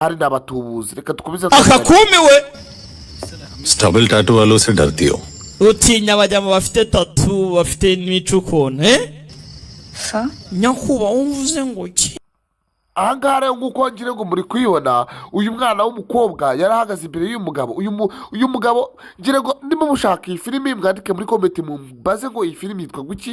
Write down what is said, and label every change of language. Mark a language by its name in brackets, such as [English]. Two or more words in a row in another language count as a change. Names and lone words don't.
[Kinyarwanda] hari n'abatubuzi reka dukomeze akakumiwe [English] stubble tattoo [Hindi] वालों से डरती हो [Kinyarwanda] utinya abajyamo bafite tatu bafite n'imicukono nyakuba umvuze ngo ki ahangaha rero nk'uko ngira ngo muri kuyibona uyu mwana w'umukobwa yari ahagaze imbere y'umugabo uyu mugabo ngira ngo ndimo mushaka iyi filimi mwandike muri komenti mumbaze ngo iyi filimi yitwa guki